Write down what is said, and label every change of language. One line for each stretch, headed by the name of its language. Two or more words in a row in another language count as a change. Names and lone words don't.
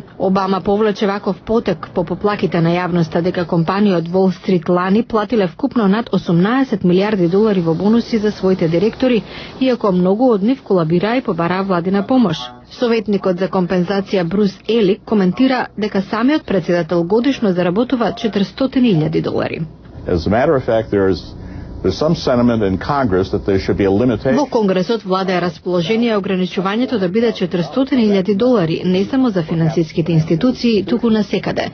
Macedonian: Обама повлече ваков потек по поплаките на јавноста дека компании од Wall Street лани платиле вкупно над $18 милиарди во бонуси за своите директори, иако многу од нив колабираа и побараа владина помош. Советникот за компензација Брус Елик коментира дека самиот председател годишно заработува $400,000.
English: As a matter of fact, there is
Macedonian: Во Конгресот влада е расположение ограничувањето да биде $400,000 не само за финансиските институции, туку на секаде.